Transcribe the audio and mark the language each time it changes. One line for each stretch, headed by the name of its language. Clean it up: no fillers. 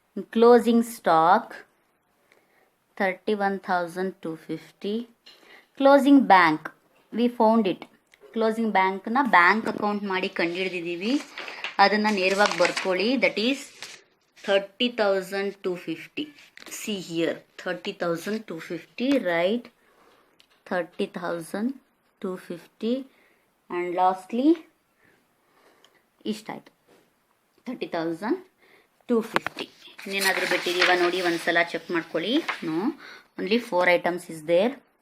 English: Closing stock 31,250. Closing bank, we found it.
Kannada: Closing ಬ್ಯಾಂಕ್ನ bank account ಮಾಡಿ ಕಂಡುಹಿಡಿದಿದ್ದೀವಿ, ಅದನ್ನು ನೇರವಾಗಿ ಬರ್ಕೊಳ್ಳಿ.
English: That is 30,250. See here 30,250. Right 30,250 and lastly ಇಷ್ಟಾಯಿತು 30,000 250.
Kannada: ಇನ್ನೇನಾದರೂ ಬಿಟ್ಟಿದ್ದೀವ ನೋಡಿ ಒಂದ್ಸಲ ಚೆಕ್ ಮಾಡ್ಕೊಳ್ಳಿ.
English: No, only 4 items is there.